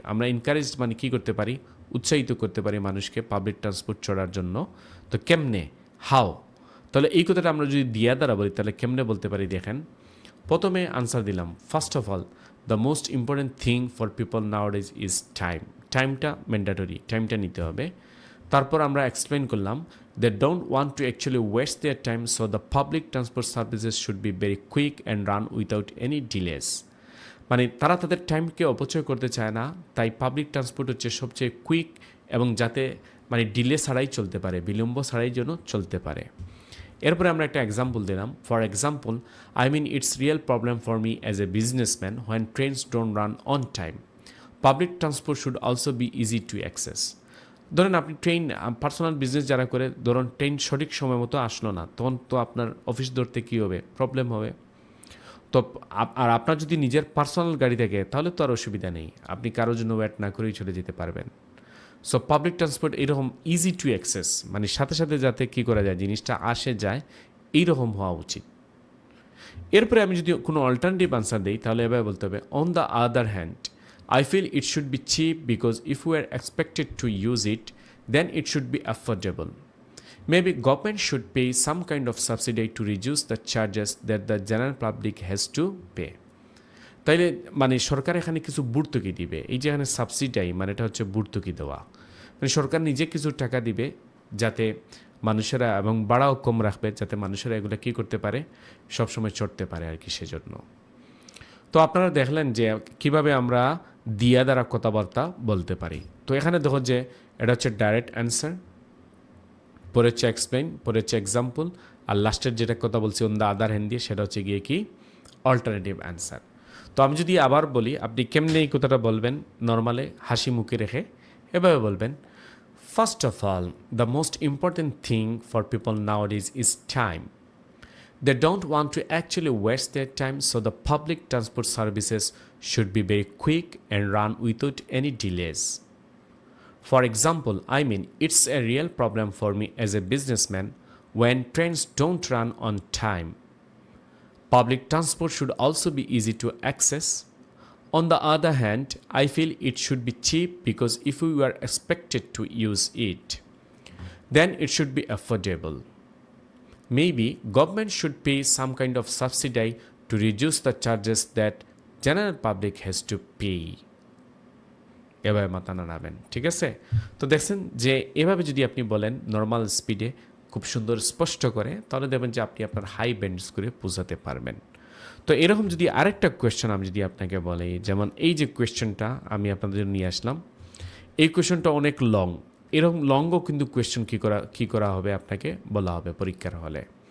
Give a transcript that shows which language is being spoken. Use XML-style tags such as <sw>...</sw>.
<bn>আমরা এনকারেজ মানে কি করতে পারি? উৎসাহিত করতে পারি মানুষকে পাবলিক ট্রান্সপোর্ট চড়ার জন্য। তো কেমনে? হাউ? তাহলে এই কথাটা আমরা যদি দিয়া দ্বারা বলি তাহলে কেমনে বলতে পারি? দেখেন, প্রথমে আনসার দিলাম,</bn> <en>First of all the most important thing for people nowadays is time.</en> <bn>টাইমটা ম্যান্ডেটরি, টাইমটা নিতে হবে। তারপর আমরা এক্সপ্লেন করলাম</bn> <en>they don't want to actually waste their time, so the public transport services should be very quick and run without any delays.</en> <bn>মানে তারা তাদের টাইমকে অপচয় করতে চায় না, তাই পাবলিক ট্রান্সপোর্ট হচ্ছে সবচেয়ে কুইক এবং যাতে মানে ডিলে ছাড়াই চলতে পারে, বিলম্ব ছাড়াই যেন চলতে পারে। এরপরে আমরা একটা এক্সাম্পল দিলাম।</bn> <en>For example, I mean it's real problem for me as a businessman when trains don't run on time. Public transport should also be easy to access.</en> <bn>ধরেন আপনি ট্রেন, পার্সোনাল বিজনেস যারা করে, ধরুন ট্রেন সঠিক সময় মতো আসলো না, তখন তো আপনার অফিস ধরতে কী হবে, প্রবলেম হবে। তো আর আপনার যদি নিজের পার্সোনাল গাড়ি থাকে তাহলে তো আর অসুবিধা নেই, আপনি কারোর জন্য ওয়েট না করেই চলে যেতে পারবেন। সো পাবলিক ট্রান্সপোর্ট এরকম ইজি টু অ্যাক্সেস, মানে সাথে সাথে যাতে কী করা যায়, জিনিসটা আসে যায়, এইরকম হওয়া উচিত। এরপরে আমি যদি কোনো অল্টারনেটিভ আনসার দিই তাহলে এভাবে বলতে হবে,</bn> <en>On the other hand I feel it should be cheap because if we are expected to use it, then it should be affordable. Maybe government should pay some kind of subsidy to reduce the charges that the general public has to pay.</en> <bn>তাইলে মানে সরকার এখানে কিছু ভর্তুকি দিবে। এই যে এখানে সাবসিডাই মানে এটা হচ্ছে ভর্তুকি দেওয়া, মানে সরকার নিজে কিছু টাকা দিবে যাতে মানুষেরা, এবং ভাড়াও কম রাখবে যাতে মানুষেরা এগুলো কী করতে পারে, সবসময় চড়তে পারে আর কি, সেজন্য। তো আপনারা দেখলেন যে কিভাবে আমরা দিয়া দ্বারা কথাবার্তা বলতে পারি। তো এখানে দেখো যে এটা হচ্ছে ডাইরেক্ট অ্যান্সার, পরে হচ্ছে এক্সপ্লেইন, পরে হচ্ছে এক্সাম্পল, আর লাস্টের যেটা কথা বলছি অন দ্য আদার হ্যান্ড দিয়ে, সেটা হচ্ছে গিয়ে কি অল্টারনেটিভ অ্যান্সার। তো আমি যদি আবার বলি, আপনি কেমনে এই কথাটা বলবেন, নর্মালে হাসি মুখে রেখে এভাবে বলবেন,</bn> <en>First of all the most important thing for people nowadays is time. They don't want to actually waste their time, so the public transport services should be very quick and run without any delays. For example, I mean, it's a real problem for me as a businessman when trains don't run on time. Public transport should also be easy to access. On the other hand, I feel it should be cheap because if we were expected to use it, then it should be affordable. Maybe government should pay some kind of subsidy to reduce the charges that general public has to pay.</en> <bn>এভাবে মাথা নাড়াবেন, ঠিক আছে? তো দেখছেন যে এভাবে যদি আপনি বলেন নর্মাল স্পিডে খুব সুন্দর স্পষ্ট করে, তাহলে দেখবেন যে আপনি আপনার হাই ব্যান্ডস করে বোঝাতে পারবেন। তো এরকম যদি আরেকটা কোয়েশ্চেন আমি যদি আপনাকে বলি, যেমন এই যে কোয়েশ্চেনটা আমি আপনাদের নিয়ে আসলাম, এই কোয়েশ্চেনটা অনেক লং, এরকম লংও কিন্তু কোয়েশ্চেন কী করা হবে আপনাকে বলা হবে পরীক্ষার হলে।</bn>